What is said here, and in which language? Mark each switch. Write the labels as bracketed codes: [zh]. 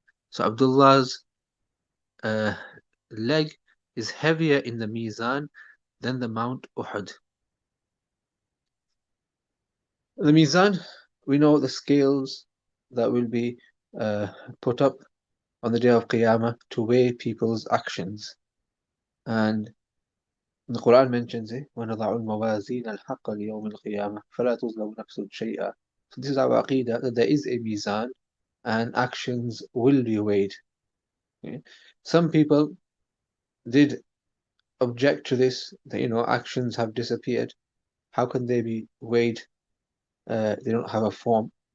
[en] So Abdullah's leg is heavier in the mizan than the Mount Uhud. The mizan, we know the scales that will be put up on the day of Qiyamah to weigh people's actions. And the Quran mentions it, [ar] وَنَضَعُ الْمَوَازِينَ الْحَقَّ لِيَوْمِ الْقِيَامَةِ فَلَا تُظْلَمُ نَفْسٌ شَيْئًا. [en] So this is our aqidah, that there is a mizan and actions will be weighed. Okay? Some people did object to this, that actions have disappeared. How can they be weighed? They don't have a form.